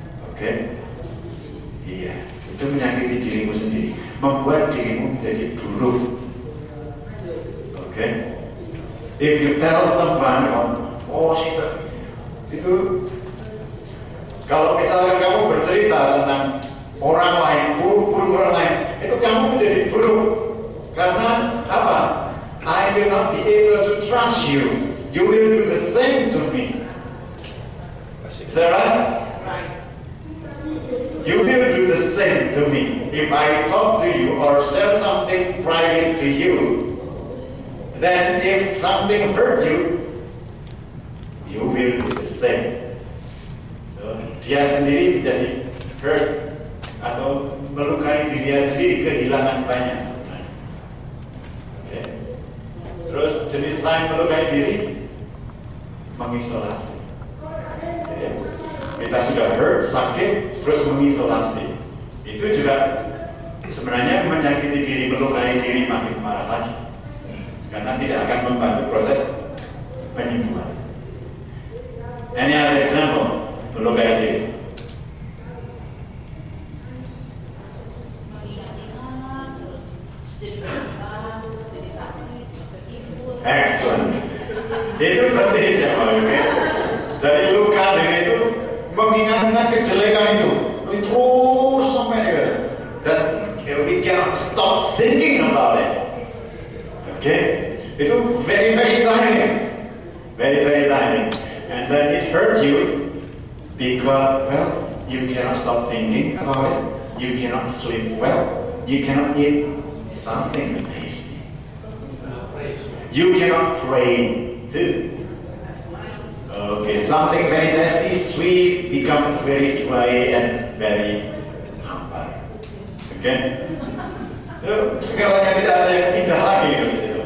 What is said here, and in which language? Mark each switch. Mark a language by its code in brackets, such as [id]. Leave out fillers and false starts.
[id] Oke? Iya, itu menyakiti dirimu sendiri, membuat dirimu menjadi buruk. Oke? [en] If you tell someone, [id] oh itu kalau misalkan kamu bercerita tentang orang lain, buruk orang lain, itu kamu menjadi buruk. Karena apa? [en] I will not be able to trust you. You will do the same to me. Is that right? You will do the same to me. If I talk to you or share something private to you, then if something hurt you, you will do the same. [id] So, dia sendiri menjadi hurt atau melukai diri sendiri, kehilangan banyak sebenarnya. Okay. Terus jenis lain melukai diri, mengisolasi. Okay. Kita sudah hurt, sakit, terus mengisolasi. Itu juga sebenarnya menyakiti diri, melukai diri makin parah lagi. Karena tidak akan membantu proses penyembuhan. [en] Any other example? [id] Melukai diri. Excellent. Itu pasti siapa, okay? Jadi luka diri itu mengingat-ingat kejelekan itu terus sampai dia. [en] Dan we cannot stop thinking about it. Okay? Itu very tiny. Very tiny. And then it hurts you because, well, you cannot stop thinking about it. You cannot sleep well. You cannot eat something tasty. You cannot pray too. Okay, something very tasty, sweet, becomes very dry and very hambar. Okay? [id] Segalanya tidak ada yang indah lagi di situ.